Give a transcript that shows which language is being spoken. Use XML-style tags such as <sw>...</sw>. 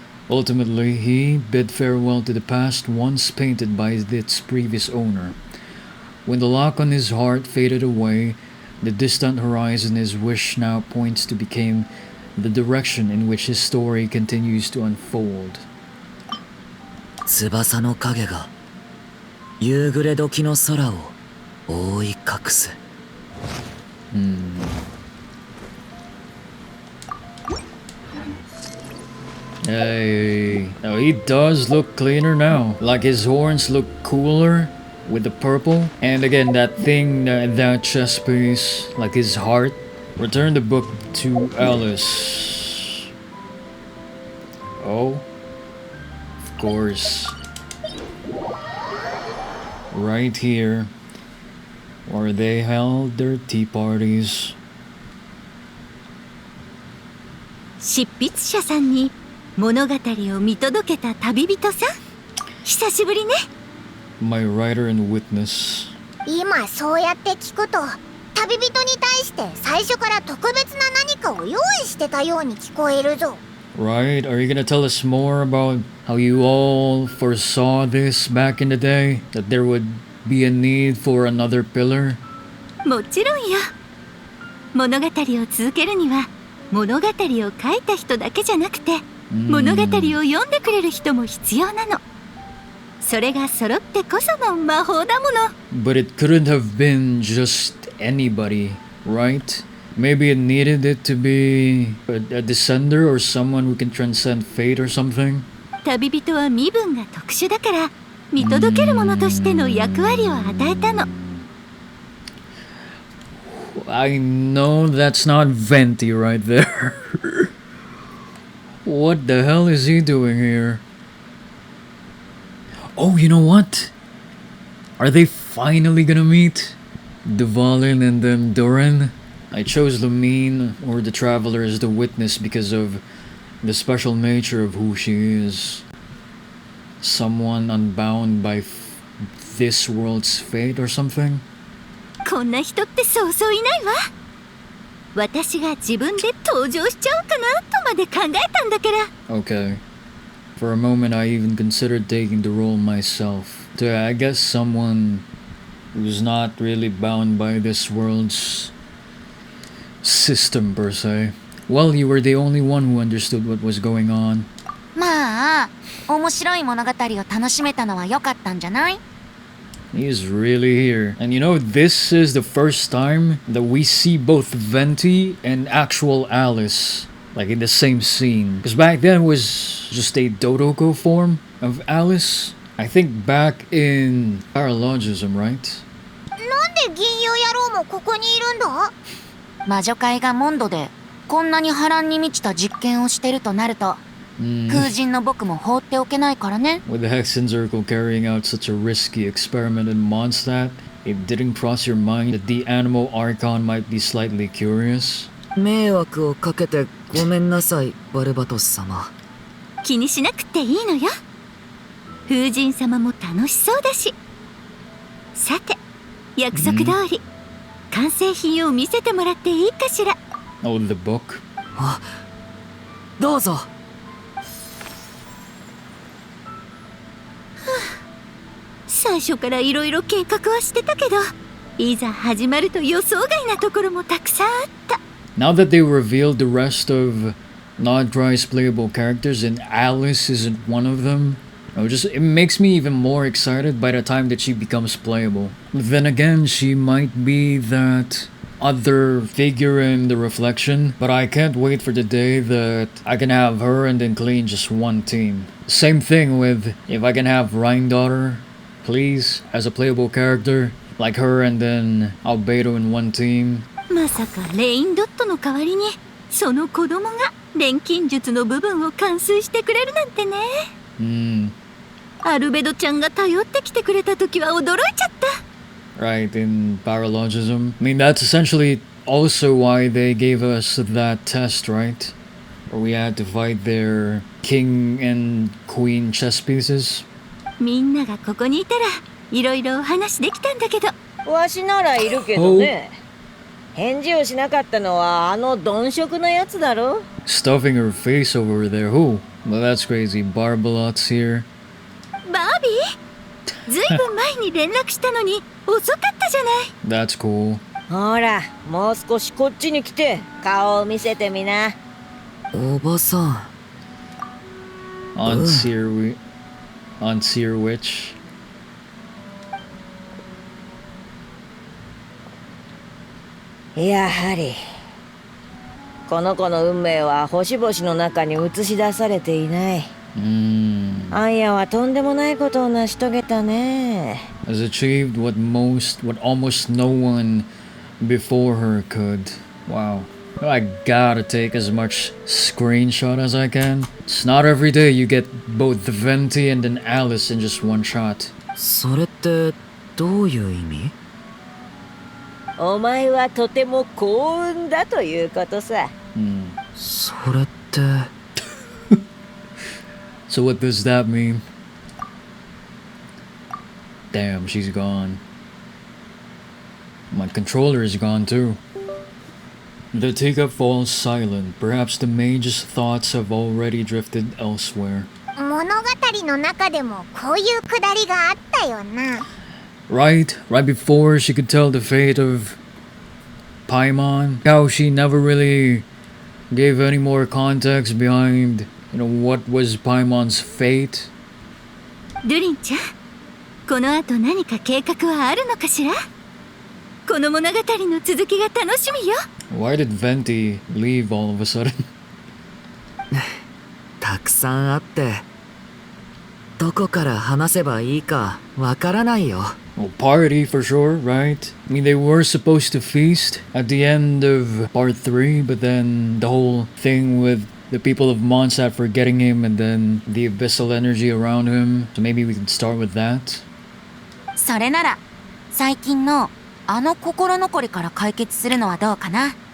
<en>Ultimately, he bid farewell to the past once painted by its previous owner. When the lock on his heart faded away, The distant horizon his wish now points to became the direction in which his story continues to unfold.</en> <ja>翼の影が夕暮れ時の空を覆い隠す。</ja> <en>Hey, now he does look cleaner now. Like his horns look cooler with the purple. And again, that thing, that chest piece, like his heart. Return the book to Alice. Oh, of course. Right here, where they held their tea parties.</en> <ja>執筆者さんに物語を見届けた旅人さん、久しぶりね。</ja> <en>My writer and witness.</en> <ja>今そうやって聞くと、旅人に対して最初から特別な何かを用意してたように聞こえるぞ。</ja> <en>Right? Are you gonna tell us more about how you all foresaw this back in the day? That there would be a need for another pillar?</en> <ja>もちろんよ。物語を続けるには物語を書いた人だけじゃなくて、物語を読んでくれる人も必要なの。それが揃ってこその魔法だもの。</ja> <en>But it couldn't have been just anybody, right? Maybe it needed it to be a descender or someone who can transcend fate or something?</en> <ja>旅人は身分が特殊だから見届ける者としての役割を与えたの。</ja> <en>I know that's not Venti right there. What the hell is he doing here? Oh, you know what? Are they finally gonna meet? Duvalin and then Durin? I chose Lumine or the Traveler as the witness because of the special nature of who she is. Someone unbound by this world's fate or something?</en> <ja>こんな人ってそうそういないわ。私が自分で登場しちゃおうかなとまで考えたんだから。</ja> <en>Okay. For a moment I even considered taking the role myself. To, I guess, someone who's not really bound by this world's system per se. Well, you were the only one who understood what was going on.</en> <ja>まあ、面白い物語を楽しめたのは良かったんじゃない？</ja> <en>He's really here. And you know, this is the first time that we see both Venti and actual Alice, like in the same scene. Because back then it was just a Dodoko form of Alice. I think back in Paralogism, right?</en> <ja>なんで銀融野郎もここにいるんだ？魔女界がモンドでこんなに波乱に満ちた実験をしてるとなると、空人の僕も放っておけないからね。</ja> <en>With the Hexen Circle carrying out such a risky experiment in Mondstadt, it didn't cross your mind that the Animal Archon might be slightly curious?</en> <ja>迷惑をかけてごめんなさい、バルバトス様。気にしなくていいのよ。風神様も楽しそうだし。さて、約束通り、完成品を見せてもらっていいかしら。</ja> <en>Oh, the book?</en> <ja>あ、どうぞ。最初からいろいろ計画はしてたけど、いざ始まると予想外なところもたくさんあった。</ja> <en>Now that they revealed the rest of Nodry's playable characters and Alice isn't one of them, it makes me even more excited by the time that she becomes playable. Then again, she might be that other figure in the reflection, but I can't wait for the day that I can have her and then clean just one team. Same thing with if I can have Rhine-daughter, please, as a playable character, like her and then Albedo in one team.</en> <ja>まさかレインドットの代わりにその子供が錬金術の部分を完遂してくれるなんてね。アルベドちゃんが頼ってきてくれた時は驚いちゃった。</ja> <en>Right, in Paralogism. I mean, that's essentially also why they gave us that test, right? Where we had to fight their king and queen chess pieces.</en> <ja>みんながここにいたらいろいろお話できたんだけど。わしならいるけどね。返事をしなかったのはあの鈍色のやつだろ。</ja> <en>Stuffing her face over there. Who? Well, that's crazy. Barbalot's here.</en> <ja>バービー、ずいぶん前に連絡したのに遅かったじゃない。</ja> <en>That's cool.</en> <ja>ほら、もう少しこっちに来て顔を見せてみな。おばさん。</ja> <en>Unseer Witch.</en> <ja>やはりこの子の運命は星々の中に映し出されていない。アンヤはとんでもないことを成し遂げたね。</ja> <en>Has achieved what almost no one before her could. Wow. I gotta take as much screenshot as I can. It's not every day you get both the Venti and then Alice in just one shot.</en> <ja>それってどういう意味？お前はとても幸運だということさ。それって。</ja> <en>So what does that mean? Damn, she's gone. My controller is gone too. The teacup falls silent. Perhaps the mage's thoughts have already drifted elsewhere.</en> <ja>物語の中でもこういうくだりがあったよな。</ja> <en>Right before she could tell the fate of Paimon, how she never really gave any more context behind, what was Paimon's fate.</en> <ja>ドゥリンちゃん、この後何か計画はあるのかしら？この物語の続きが楽しみよ。</ja> <en>Why did Venti leave all of a sudden?</en> <ja>たくさんあって、どこから話せばいいかわからないよ。</ja> <en>Well, party for sure, right? I mean, they were supposed to feast at the end of part 3, but then the whole thing with the people of Mondstadt forgetting him and then the abyssal energy around him. So maybe we can start with that.</en> <ja>それなら最近のあの心残りから解決するのはどうかな。</ja>